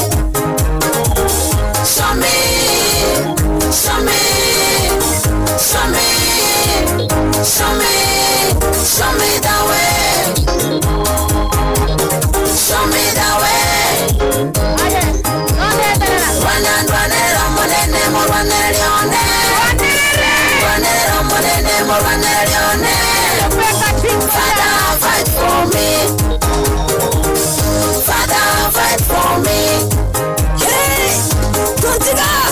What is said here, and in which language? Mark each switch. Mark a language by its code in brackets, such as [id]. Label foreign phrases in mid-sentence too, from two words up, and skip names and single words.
[en] Show me, show me, show me, show me, show me the way. Show me the way. [guz] Wanandwanero monene morwanerione. Wanero monene morwanerione. [en] Father, fight for me. Father, fight for me. Hey, Tuntiga.